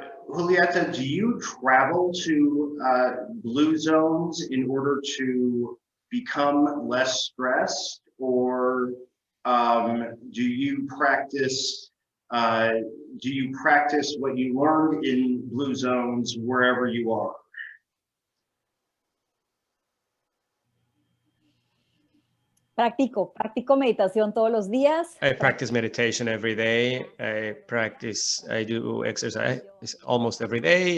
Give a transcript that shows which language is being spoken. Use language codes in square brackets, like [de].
[en] Julieta, do you travel to blue zones in order to become less stressed, or do you practice what you learned in blue zones wherever you are? [es] Practico meditación todos los días. [en] I practice meditation every day. I do exercise almost every day.